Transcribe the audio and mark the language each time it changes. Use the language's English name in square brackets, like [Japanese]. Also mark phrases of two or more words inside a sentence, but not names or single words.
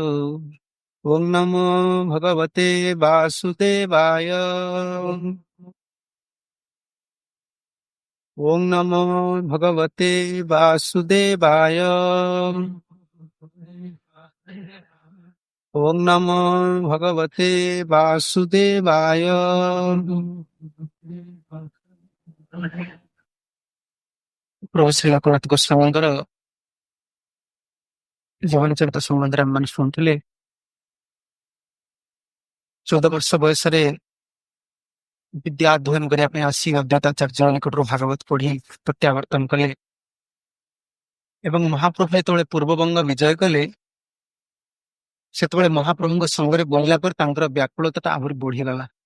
[Sanskrit] ॐ नमो भगवते वासुदेवाय, ॐ नमो भगवते वासुदेवाय, ॐ नमो भगवते वासुदेवाय। [Odia] प्रभु श्री लोकनाथ गोस्वामीଙ୍କର ଜୀବନ ଚରିତ ସମ୍ବନ୍ଧରେ ଆମମାନେ ଶୁଣୁଥିଲେ। 14 ବର୍ଷ ବୟସରେ ବିଦ୍ୟା ଅଧ୍ୟୟନ କରିବା ପାଇଁ ଆସି ଅଜ୍ଞାତାଚାର୍ଯ୍ୟ ନିକଟରୁ ଭାଗବତ ପଢି ପ୍ରତ୍ୟାବର୍ତ୍ତନ କଲେ ଏବଂ ମହାପ୍ରଭୁ ଯେତେବେଳେ ପୂର୍ବବଙ୍ଗ ବିଜୟ କଲେ ସେତେବେଳେ ମହାପ୍ରଭୁଙ୍କ ସଙ୍ଗରେ ବଳିଲା ପରେ ତାଙ୍କର ବ୍ୟାକୁଳତା ଆହୁରି ବଢିଗଲା।